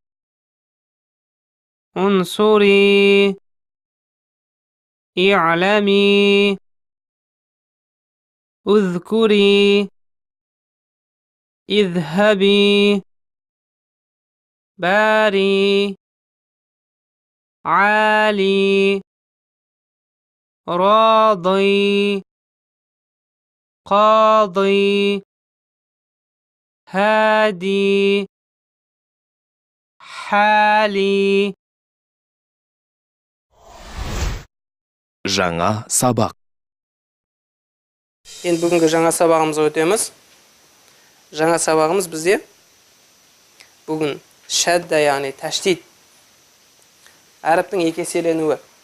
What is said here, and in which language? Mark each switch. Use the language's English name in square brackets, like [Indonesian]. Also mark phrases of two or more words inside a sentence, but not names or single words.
[Arabic] انصري اعلمي اذكري اذهبي باري عالي راضي قاضي هادي حالي. [Kazakh] Жаңа сабақ. Енді бүгінгі жаңа сабағымызға өтеміз. Жаңа сабағымыз бізде бүгін шәдда, яғни тәштид, әріптің екі еселенуі.